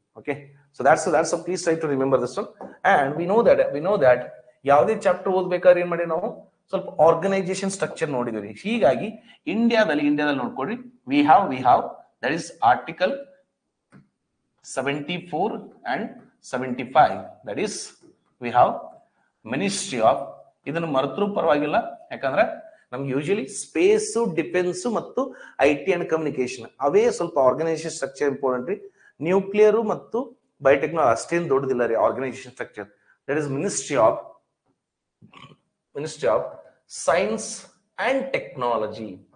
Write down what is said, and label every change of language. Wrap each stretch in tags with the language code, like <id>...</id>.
<en>Okay, so that's so please try to remember this one. And we know that</en> <kn>ಯಾವುದೇ chapter ಓದ್ಬೇಕಾದ್ರೆ ಏನ್ ಮಾಡಿ ನಾವು ಸ್ವಲ್ಪ ಆರ್ಗನೈಸೇಷನ್ ಸ್ಟ್ರಕ್ಚರ್ ನೋಡಿದ್ವಿ. ಹೀಗಾಗಿ ಇಂಡಿಯಾದಲ್ಲಿ ನೋಡ್ಕೊಡ್ರಿ,</kn> <en>we have that is article 74 and 75. that is we have ministry of.</en> <kn>ಇದನ್ನು ಮರೆತರೂ ಪರವಾಗಿಲ್ಲ, ಯಾಕಂದ್ರೆ ನಮ್ಗೆ ಯೂಶಲಿ ಸ್ಪೇಸ್, ಡಿಫೆನ್ಸ್ ಮತ್ತು IT ಅಂಡ್ ಕಮ್ಯುನಿಕೇಶನ್ ಅವೇ ಸ್ವಲ್ಪ ಆರ್ಗನೈಸೇಷನ್ ಸ್ಟ್ರಕ್ಚರ್ ಇಂಪಾರ್ಟೆಂಟ್ ರೀ. ನ್ಯೂಕ್ಲಿಯರ್ ಮತ್ತು ಬಯೋಟೆಕ್ನಾಲಜಿ ಅಷ್ಟೇನು ದೊಡ್ಡದಿಲ್ಲ ರೀ organization structure.</kn> <en>That is ministry of science and technology.</en>